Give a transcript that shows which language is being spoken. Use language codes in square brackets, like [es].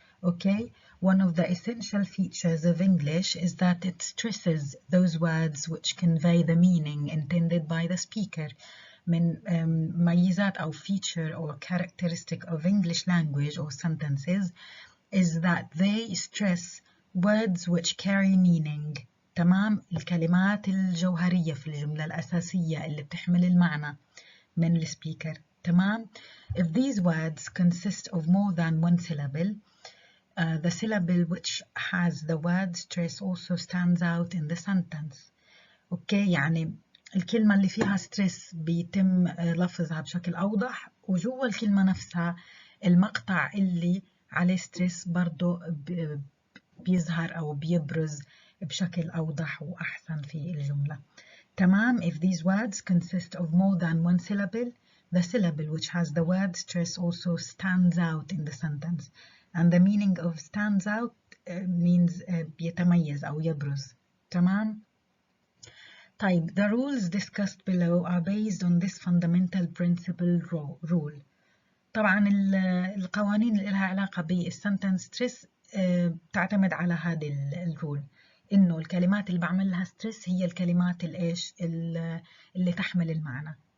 [en] Okay, one of the essential features of English is that it stresses those words which convey the meaning intended by the speaker. [ar] من ميزات أو [en] feature or characteristic of English language or sentences is that they stress words which carry meaning. [ar] تمام؟ الكلمات الجوهرية في الجملة الأساسية اللي بتحمل المعنى من السبيكر. [en] تمام؟ If these words consist of more than one syllable, the syllable which has the word stress also stands out in the sentence. [ar] أوكي، يعني الكلمة اللي فيها ستريس بيتم لفظها بشكل أوضح، وجوا الكلمة نفسها المقطع اللي عليه ستريس برضو بيظهر أو بيبرز بشكل أوضح وأحسن في الجملة. تمام. [en] If these words consist of more than one syllable, the syllable which has the word stress also stands out in the sentence. And the meaning of stands out means [ar] بيتميز أو يبرز. تمام. [en] طيب, the rules discussed below are based on this fundamental principle rule. [ar] طبعا القوانين اللي لها علاقة بالسنتنس ستريس تعتمد على هذه الرول، إنه الكلمات اللي بعمل لها ستريس هي الكلمات الإيش اللي تحمل المعنى.